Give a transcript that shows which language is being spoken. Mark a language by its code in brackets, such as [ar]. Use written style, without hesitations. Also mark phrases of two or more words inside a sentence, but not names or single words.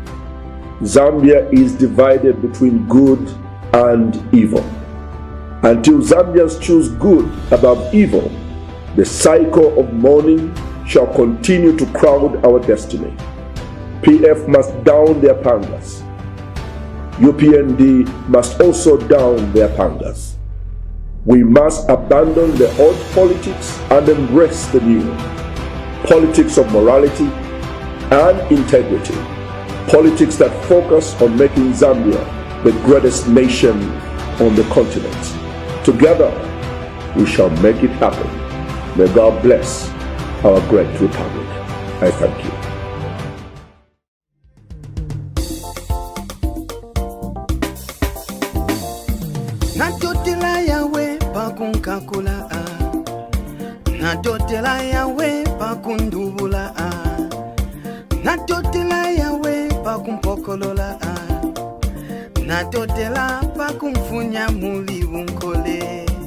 [en] Zambia is divided between good and evil. Until Zambians choose good above evil, the cycle of mourning shall continue to crowd our destiny. PF must down their pangas. UPND must also down their pangas. We must abandon the old politics and embrace the new. Politics of morality and integrity. Politics that focus on making Zambia the greatest nation on the continent. Together, we shall make it happen. May God bless our great republic. I thank you. [bem] Natotela yawe pakunkakula Natotela yawe pakundubula Natotela yawe pakumpokolola Natotela pakumfunya muli unkole